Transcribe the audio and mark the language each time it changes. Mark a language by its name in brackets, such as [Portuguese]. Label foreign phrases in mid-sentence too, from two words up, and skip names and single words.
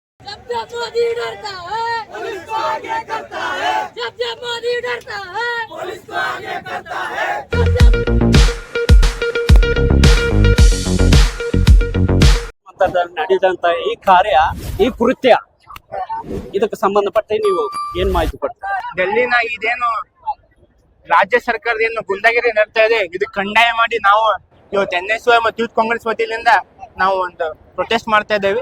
[Hindi] जब मोदी डरता है पुलिस को आगे करता है, जब मोदी डरता है पुलिस को आगे करता है। [Kannada] ನಡೆದಂತ ಈ ಕಾರ್ಯ, ಈ ಕೃತ್ಯ, ಇದಕ್ಕೆ ಸಂಬಂಧಪಟ್ಟ ನೀವು ಏನ್ ಮಾಹಿತಿ ಕೊಡ್ತೀರಾ? ಡೆಲ್ಲಿನ ಇದೇನು ರಾಜ್ಯ ಸರ್ಕಾರದ ಏನು ಗುಂಡಾಗಿರಿ ನಡ್ತಾ ಇದೆ, ಇದು ಕಡ್ಡಾಯ ಮಾಡಿ ನಾವು ಇವತ್ತು NSY ಮತ್ತು ಯೂತ್ ಕಾಂಗ್ರೆಸ್ ವತಿಯಿಂದ ನಾವು ಒಂದು ಪ್ರೊಟೆಸ್ಟ್ ಮಾಡ್ತಾ ಇದ್ದೇವೆ.